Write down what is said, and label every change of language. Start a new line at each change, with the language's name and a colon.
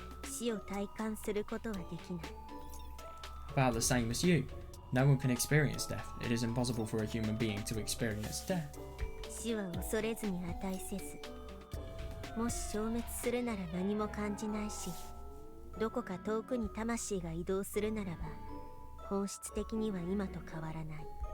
Japanese: 死を体感することはできない。
English: About the same as you. No one can experience death. It is impossible for a human being to experience death.
Japanese: 死は恐れずに値せず。もし消滅するなら何も感じないし、どこか遠くに魂が移動するならば、本質的には今と変わらない。